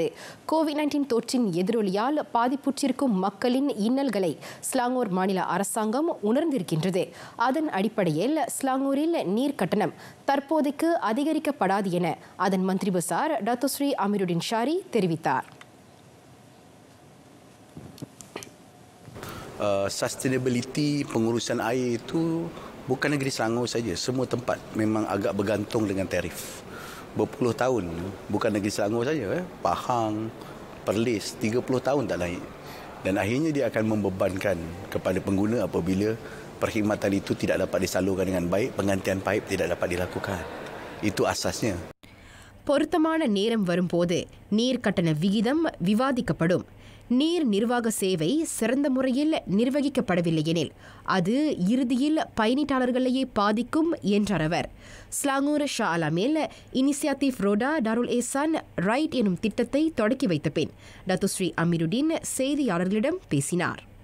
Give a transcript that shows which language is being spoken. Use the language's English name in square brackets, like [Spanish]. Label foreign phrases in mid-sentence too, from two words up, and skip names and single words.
[Tamil] கோவிட்-19 தொற்றின் எதிரொலியால் பாதிப்புற்றிருக்கும் மக்களின் இன்னல்களை ஸ்லாங்கூர் மாநில அரசாங்கம் உணர்ந்திருக்கின்றது. அதன் அடிப்படையில் ஸ்லாங்கூரில் நீர் கட்டணம் தற்போதைக்கு அதிகரிக்கப்படாது என அதன் மந்திரி பசார் டாக்டர் ஸ்ரீ அமீருடின் ஷாரி தெரிவித்தார். [Malay] Sustainability pengurusan air itu bukan negeri Selangor saja, semua tempat memang agak bergantung dengan tarif. Berpuluh tahun, bukan negeri Selangor saja, Pahang, Perlis, 30 tahun tak naik. Dan akhirnya dia akan membebankan kepada pengguna apabila perkhidmatan itu tidak dapat disalurkan dengan baik, penggantian paip tidak dapat dilakukan. Itu asasnya. [Tamil] பொருத்தமான நேரம் வரும்போது நீர் கட்டண விகிதம் விவாதிக்கப்படும். நீர் நிர்வாக சேவை சிறந்த முறையில் நிர்வகிக்கப்படவில்லை எனில் அது இறுதியில் பயணிட்டாளர்களையே பாதிக்கும் என்றார் அவர். ஸ்லாங்கூர் ஷா அலாமில் இனிஷியேட்டிவ் ரோடா டாருல் ஏசான் ரைட் எனும் திட்டத்தை தொடக்கி வைத்த பின் டாக்டர் ஸ்ரீ அமீருடின் செய்தியாளர்களிடம் பேசினார்.